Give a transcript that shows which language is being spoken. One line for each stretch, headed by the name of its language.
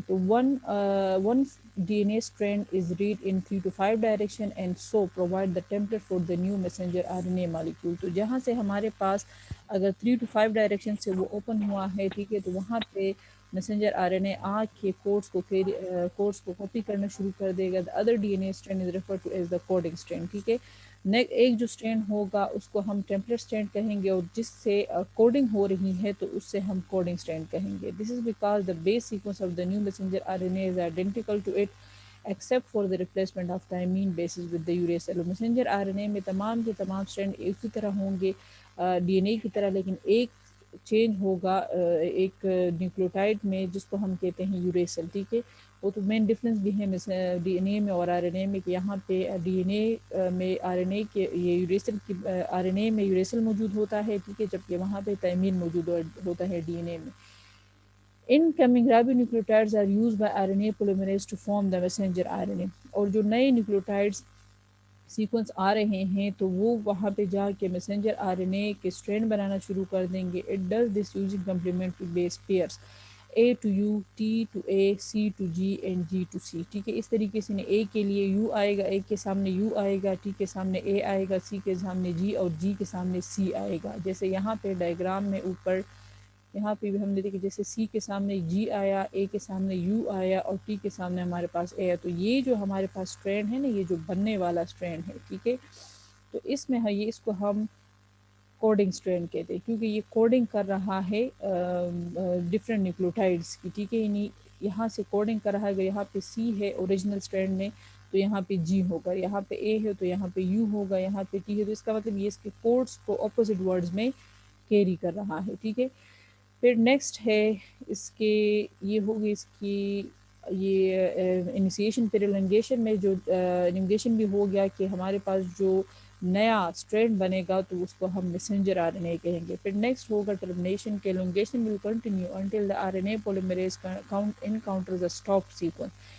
English: तो one DNA strand is read in 3 to 5 direction and so provide the template for the new messenger RNA molecule.
Hindi: तो जहाँ से हमारे पास अगर 3 to 5 direction से वो ओपन हुआ है, ठीक है, तो वहाँ पे मैसेंजर RNA के कोड्स को कॉपी करना शुरू कर देगा.
English: The other DNA strand is referred to as the coding strand.
Hindi: ठीक है, एक जो स्ट्रैंड होगा उसको हम टेम्पलेट स्ट्रैंड कहेंगे और जिससे कोडिंग हो रही है तो उससे हम कोडिंग स्ट्रैंड कहेंगे.
English: This is because the base sequence of the new messenger RNA is identical to it except for the replacement of thymine bases with the uracil.
Hindi: Messenger RNA में तमाम के तमाम स्ट्रैंड एक ही तरह होंगे DNA की तरह, लेकिन एक चेंज होगा एक न्यूक्लियोटाइड में जिसको हम कहते हैं यूरेसिल. ठीक है, वो तो मेन डिफरेंस भी है DNA में और RNA में कि यहाँ पे DNA में RNA के ये यूरेसिल की RNA में यूरेसिल मौजूद होता है, ठीक है, जबकि वहाँ पे थाइमीन मौजूद होता है DNA में.
English: Incoming ribonucleotides are used by RNA polymerase to form the messenger RNA.
Hindi: और जो नए न्यूक्लियोटाइड्स सीक्वेंस आ रहे हैं तो वो वहाँ पे जाके मैसेंजर RNA के स्ट्रैंड बनाना शुरू कर देंगे.
English: It does this using complementary base pairs A to U, T to A, C to G and G to C.
Hindi: ठीक है, इस तरीके से A के लिए U आएगा, A के सामने U आएगा, T के सामने A आएगा, C के सामने G और G के सामने C आएगा. जैसे यहाँ पे डायग्राम में ऊपर यहाँ पे भी हमने देखा, जैसे C के सामने G आया, A के सामने U आया और T के सामने हमारे पास A है. तो ये जो हमारे पास स्ट्रैंड है ना, ये जो बनने वाला स्ट्रैंड है, ठीक है, तो इसमें है ये, इसको हम कोडिंग स्ट्रैंड कहते हैं क्योंकि ये कोडिंग कर रहा है डिफरेंट न्यूक्लियोटाइड्स की. ठीक है, यानी यहाँ से कोडिंग कर रहा है. यहाँ पे C है ओरिजिनल स्ट्रैंड में, तो यहाँ पे G होगा, यहाँ पे A है तो यहाँ पे U होगा, यहाँ पे T है, तो इसका मतलब ये इसके कोड्स को अपोजिट वर्ड्स में कैरी कर रहा है. ठीक है, फिर नेक्स्ट है इसके, ये होगी इसकी ये इनिशिएशन. फिर एलोंगेशन में जो एलोंगेशन भी हो गया कि हमारे पास जो नया स्ट्रैंड बनेगा तो उसको हम मैसेंजर RNA कहेंगे. फिर नेक्स्ट होगा टर्मिनेशन के.
English: Elongation will continue until the RNA polymerase encounters a stop sequence.